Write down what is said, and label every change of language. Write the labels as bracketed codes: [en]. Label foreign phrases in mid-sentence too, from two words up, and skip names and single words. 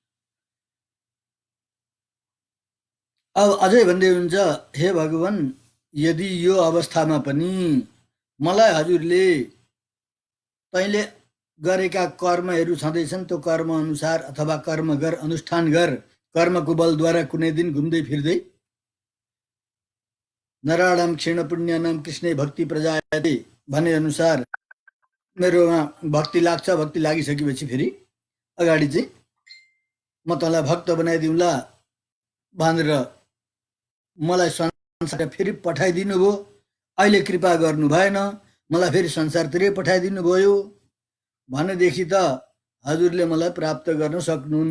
[ne] अब अझै भन्दै हुन्छ, हे भगवान, यदि यो अवस्थामा पनि मलाई हजुरले तैँले गरेका कर्महरू छँदैछन्, त्यो कर्म अनुसार अथवा कर्म गर, अनुष्ठान गर, कर्मको बलद्वारा कुनै दिन घुम्दै फिर्दै [sa] नराणाम क्षीण पुण्यानाम कृष्णै भक्ति प्रजायते [ne] भने अनुसार मेरोमा भक्ति लाग्छ। भक्ति लागिसकेपछि फेरि अगाडि चाहिँ म तँलाई भक्त बनाइदिउँला भनेर मलाई संसार फेरि पठाइदिनु भयो। अहिले कृपा गर्नु भएन, मलाई फेरि संसारतिरै पठाइदिनु भयो भनेदेखि त हजुरले मलाई प्राप्त गर्न सक्नुहुन्न।